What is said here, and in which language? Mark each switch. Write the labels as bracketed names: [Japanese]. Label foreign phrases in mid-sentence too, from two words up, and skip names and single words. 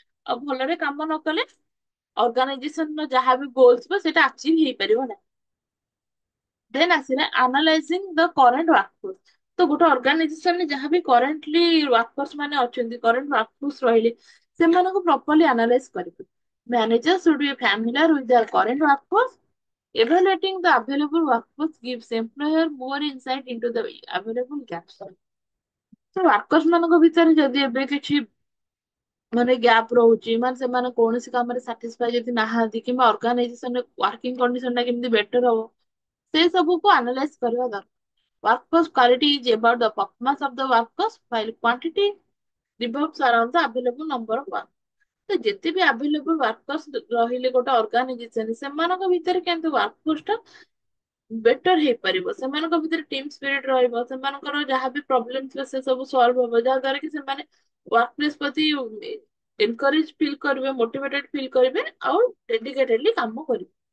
[Odia] ଆଉ ଭଲରେ କାମ ନ କଲେ ଅର୍ଗାନାଇଜେସନ ର ଯାହା ବି ଗୋଲ ଥିବ ସେଇଟା ଆଚିଭ ହେଇପାରିବ ନାହିଁ। ଦେନ୍ ଆସିଲା [English] analyzing the current workforce. [Odia] ତ ଗୋଟେ ଅର୍ଗାନାଇଜେସନରେ ଯାହା ବି [English] currently workers [Odia] ମାନେ ଅଛନ୍ତି, [English] current workforce [Odia] ରହିଲେ, ସେମାନଙ୍କୁ [English] properly analyze [Odia] କରିବେ। [English] ମ୍ୟାନେଜର should be familiar with their current workforce. Evaluating the available workforce gives employer more insight into the available gaps. [Odia] ତ ୱାର୍କର୍ସ ମାନଙ୍କ ଭିତରେ ଯଦି ଏବେ କିଛି ମାନେ ଗ୍ୟାପ ରହୁଛି, ମାନେ ସେମାନେ କୌଣସି କାମରେ ସାଟିସ୍ଫାଇ ଯଦି ନାହାନ୍ତି କିମ୍ବା ଅର୍ଗାନାଇଜେସନରେ [English] working condition [Odia] ଟା କେମିତି ବେଟର ହବ, ସେ ସବୁକୁ ଆନାଲାଇଜ କରିବା ଦରକାର। [English] Workforce quality is about the performance of the workers, while quantity revolves around the available number of workers. [Odia] ତ ଯେତେ ବି [English] available workers [Odia] ରହିଲେ ଗୋଟେ ଅର୍ଗାନାଇଜେସନ, ସେମାନଙ୍କ ଭିତରେ କେମିତି ୱାର୍କଫୋର୍ସ ଟା ବେଟର ହେଇପାରିବ, ସେମାନଙ୍କ ଭିତରେ [English] team spirit [Odia] ରହିବ, ସେମାନଙ୍କର ଯାହା ବି ପ୍ରୋବ୍ଲେମ ଥିବ ସେ ସବୁ ସଲ୍ଭ ହବ, ଯାହା ଦ୍ୱାରା କି ସେମାନେ [English] work place [Odia] ପ୍ରତି [English] encourage feel [Odia] କରିବେ, [English] motivated feel [Odia] କରିବେ, ଆଉ ଡେଡିକେଟେଡଲି କାମ କରିବେ।